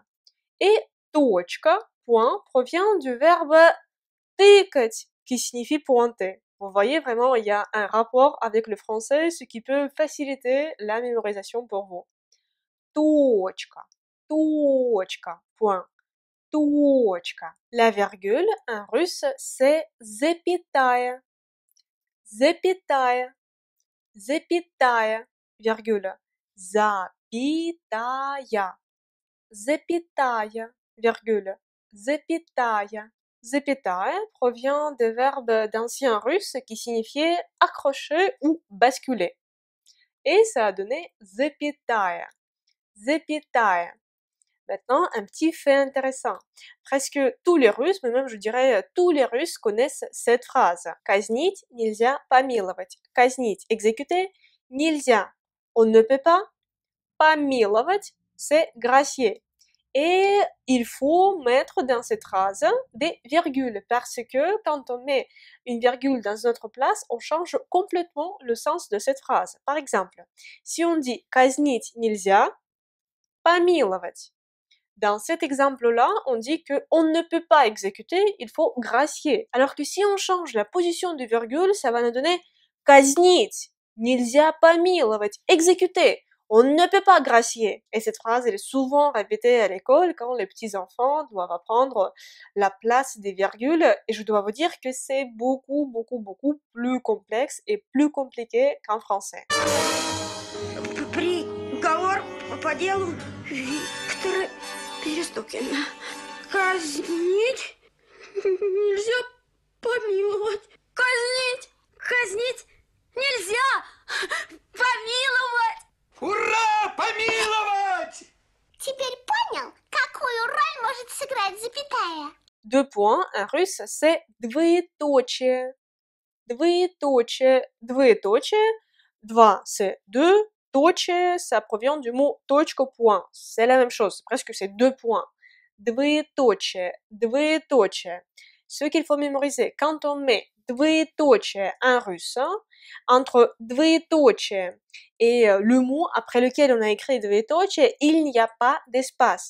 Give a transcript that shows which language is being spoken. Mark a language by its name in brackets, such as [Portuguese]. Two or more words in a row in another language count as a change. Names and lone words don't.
[French] Et точка, point, provient du verbe тыкать, qui signifie pointer. Vous voyez vraiment, il y a un rapport avec le français, ce qui peut faciliter la mémorisation pour vous. [Russian] Точка, точка, [French] point, точка. La virgule, en russe, c'est [Russian] запятая, запятая, запятая, [French] virgule, [Russian] запятая, запятая, [French] virgule, запятая. Запятая provient des verbes d'ancien russe qui signifiaient accrocher ou basculer. Et ça a donné [Russian] запятая. Запятая. [French] Maintenant, un petit fait intéressant. Presque tous les Russes, mais même je dirais tous les Russes connaissent cette phrase. [Russian] Казнить нельзя помиловать. Казнить, exécuter, нельзя. [French] On ne peut pas. Помиловать, c'est gracier. Et il faut mettre dans cette phrase des virgules parce que quand on met une virgule dans une autre place, on change complètement le sens de cette phrase. Par exemple, si on dit [Russian] казнить нельзя, помиловать. [French] Dans cet exemple-là, on dit qu'on ne peut pas exécuter, il faut gracier. Alors que si on change la position du virgule, ça va nous donner [Russian] казнить, нельзя помиловать, [French] exécuter. On ne peut pas gracier. Et cette phrase, elle est souvent répétée à l'école quand les petits-enfants doivent apprendre la place des virgules. Et je dois vous dire que c'est beaucoup plus complexe et plus compliqué qu'en français. [Russian] Приговор по делу Виктора Перестукина. Казнить нельзя помиловать. Казнить нельзя помиловать. Ура! Помиловать! Теперь понял, какую роль может сыграть запятая? [French] Deux points, en russe, c'est двоеточие. [Russian] Двоеточие. Двоеточие. Два, [French] c'est deux. Точие, ça provient du mot точка, point. C'est la même chose, presque c'est deux points. [Russian] Двоеточие. Двоеточие. [French] Ce qu'il faut mémoriser, quand on met двоеточие en russe, entre двоеточие et le mot après lequel on a écrit двоеточие, il n'y a pas d'espace.